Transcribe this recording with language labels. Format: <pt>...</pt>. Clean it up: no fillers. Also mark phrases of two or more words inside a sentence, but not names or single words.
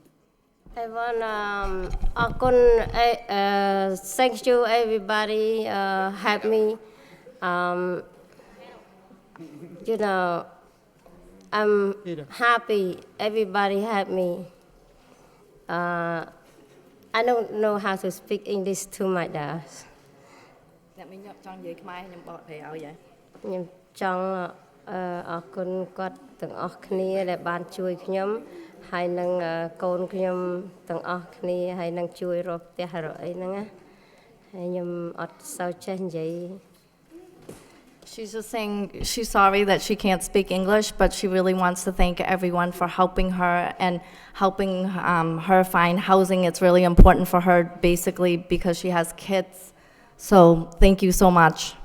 <en>I want thank you everybody help me. You know, I'm happy everybody help me. I don't know how to speak English too much.</en> <km>ខ្ញុំចង់អរគុណគាត់ទាំងអស់គ្នាដែលបានជួយខ្ញុំហើយនឹងកូនខ្ញុំទាំងអស់គ្នាហើយនឹងជួយរកផ្ទះរកអីហ្នឹងណាហើយខ្ញុំអត់សូវចេះនិយាយ</km> <en>She's just saying she's sorry that she can't speak English, but she really wants to thank everyone for helping her and helping her find housing. It's really important for her, basically, because she has kids. So thank you so much.</en>